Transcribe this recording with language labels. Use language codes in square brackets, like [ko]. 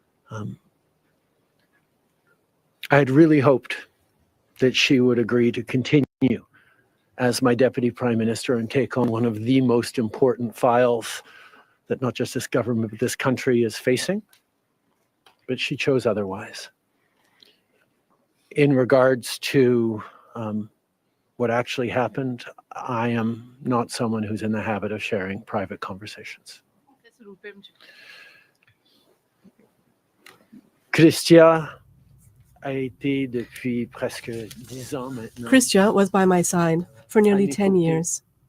[en] I had really hoped that she would agree to continue as my deputy prime minister and take on one of the most important files that not just this government, but this country is facing, but she chose otherwise. In regards to what actually happened, I am not someone who's in the habit of sharing private conversations. [fr] Christia a été depuis presque 10 ans maintenant. [en] Christia was by my side for nearly 10 years.